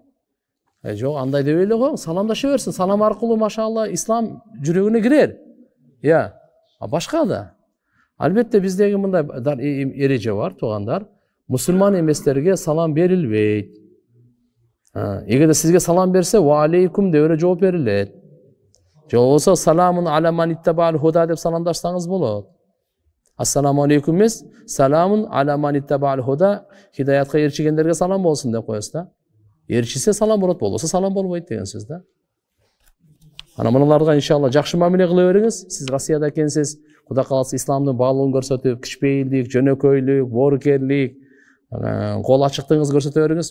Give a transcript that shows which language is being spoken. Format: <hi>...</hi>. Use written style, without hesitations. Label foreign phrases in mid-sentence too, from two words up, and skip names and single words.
<ky>Жок, андай деп эле го, саламдаша берсин. Салам аркылуу машалла ислам жүрөгүнө кирер. Башка да. Албетте биздеги мындай эреже бар, туугандар. Мусулман эместерге салам берилбейт. Эгерде сизге салам берсе,</ky> <ar>وعليكم</ar> <ky>деп эле жооп берилет. Же болбосо</ky> <ar>سلام على من اتبع الهدى</ar> <ky>деп саламдашсаңыз болот.</ky> <ar>السلام عليكم эмес سلام على من اتبع الهدى,</ar> <ky>хидаятка ээрчигендерге салам болсун деп коесуз да. Ээрчисе салам болот, болбосо салам болбойт деген сөз да. Ана мыналарга иншалла жакшы мамиле кыла бериңиз. Сиз Россияда экенсиз, Кудай кааласа исламдын баалыгын көрсөтүп, кичпейилдик, жөнөкөйлүк, боорукерлик, кол ачыктыгыңызды көрсөтө бериңиз.</ky>